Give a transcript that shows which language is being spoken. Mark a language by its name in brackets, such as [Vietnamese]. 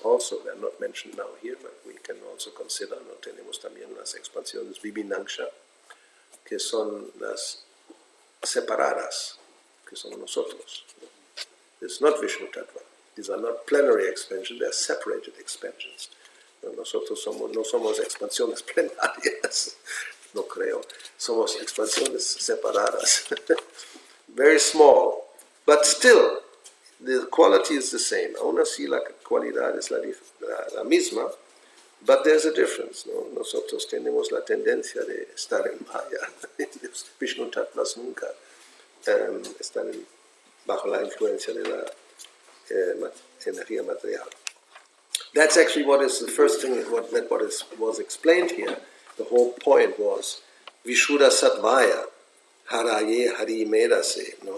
[English] Also, they're not mentioned now here, but we can also consider. [Spanish] No tenemos también las expansiones Vibhinangsha, que son las separadas, que son nosotros. [English] It's not Vishnu Tattva. These are not plenary expansions, they are separated expansions. [Spanish] Nosotros no somos expansiones plenarias, no creo. Somos expansiones separadas. [English] Very small, but still, the quality is the same. [Spanish] Aún así la cualidad es la misma, [English] but there's a difference. [Spanish] ¿No? Nosotros tenemos la tendencia de estar en Maya. Vishnu Tattvas nunca están bajo la influencia de la energía material. [English] That's actually what is the first thing, was explained here. The whole point was Vishuddha Sattvaya, Haraye Hari Medase.